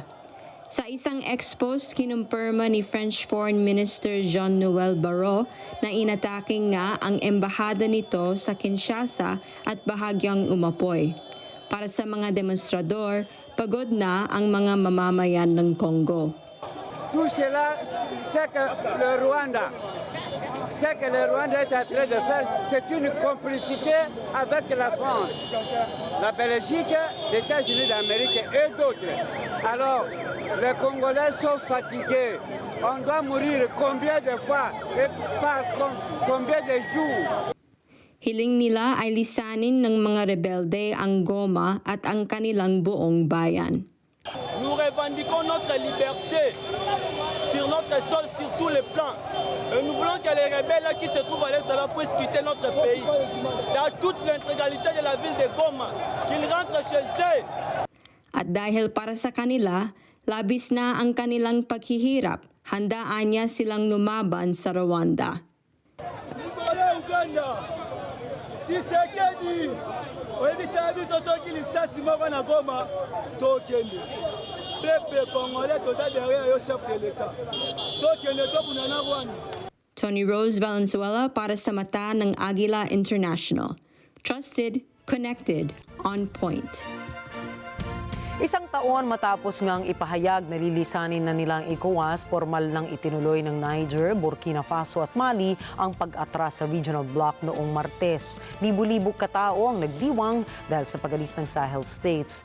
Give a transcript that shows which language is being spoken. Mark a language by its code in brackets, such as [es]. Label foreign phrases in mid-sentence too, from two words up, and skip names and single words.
[tl] Sa isang expose, kinumpirma ni [en] French Foreign Minister [tl] Jean-Noël Barrot na inataking nga ang embahada nito sa Kinshasa at bahagyang umapoy. Para sa mga demonstrador, pagod na ang mga mamamayan ng Congo. [fr] Tout cela, c'est que le Rwanda est en train de faire, c'est une complicité avec la France, la Belgique, les États-Unis d'Amérique et d'autres. Alors, les Congolais sont fatigués. On doit mourir combien de fois et par combien de jours? [tl] Hiling nila ay lisanin ng mga rebelde ang Goma at ang kanilang buong bayan. [fr] Nous revendiquons notre liberté sur notre sol, sur tous les plans. Et nous voulons que les rebelles qui se trouvent à l'est puissent quitter notre pays. Dans toute l'intégralité de la ville de Goma, qu'ils rentrent chez eux. [tl] At dahil para sa kanila, labis na ang kanilang paghihirap, handaan niya silang lumaban sa Rwanda. [ln] Uganda, Tshisekedi, oyebisa biso soki lisasi moko na Goma tokende. [fr] Peuple congolais toza derrière yo chef de l'État. [ln] Tokende tobunana Rwanda. [tl] Tony Rose Valenzuela para sa mata ng Agila International. [en] Trusted, connected, on point. [tl] Isang taon matapos ngang ipahayag na lilisanin na nilang ECOWAS, formal nang itinuloy ng Niger, Burkina Faso at Mali ang pag-atras sa [en] regional bloc [tl] noong Martes. Libu-libu katao ang nagdiwang dahil sa pag-alis ng Sahel states.